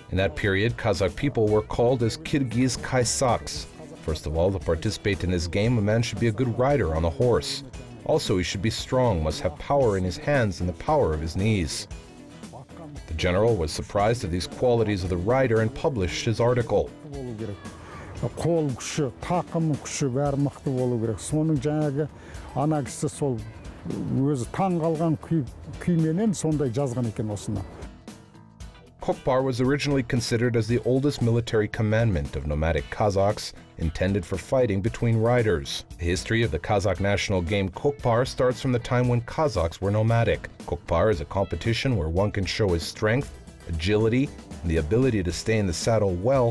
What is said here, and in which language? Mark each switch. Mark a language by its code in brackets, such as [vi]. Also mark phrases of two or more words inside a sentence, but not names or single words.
[en] In that period, Kazakh people were called as Kyrgyz Kaysaks. First of all, to participate in this game, a man should be a good rider on a horse. Also, he should be strong, must have power in his hands and the power of his knees. The general was surprised at these qualities of the rider and published his article. [kk] Қол күші, тақым күші бәрі мықты болу керек. Соның жаңағы ана кісі сол өзі таң қалған күйменен сондай жазған екен осыны. [en] Kokpar was originally considered as the oldest military commandment of nomadic Kazakhs, intended for fighting between riders. The history of the Kazakh national game Kokpar starts from the time when Kazakhs were nomadic. Kokpar is a competition where one can show his strength, agility, and the ability to stay in the saddle well.